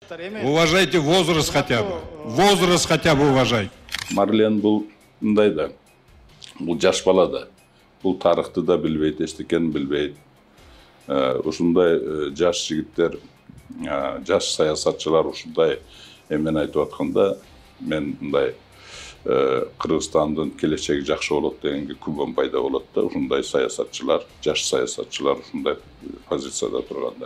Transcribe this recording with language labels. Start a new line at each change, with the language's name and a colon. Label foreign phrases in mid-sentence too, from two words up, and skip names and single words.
Russian: Уважайте возраст хотя бы. Возраст хотя бы уважайте.
Kazakh: Марлен бұл мындай да, бұл жаш бала да, бұл тарыхты да білбейді, ештекені білбейді.
Kyrgyz: Ушундай жаш жигиттер, жаш саясатчылар ушундай эмен айтып атканда, мен мындай Кыргызстандын келечеги жакшы болот дегенге күбөм пайда болот да, ушундай саясатчылар, жаш саясатчылар ушундай позицияда турганда.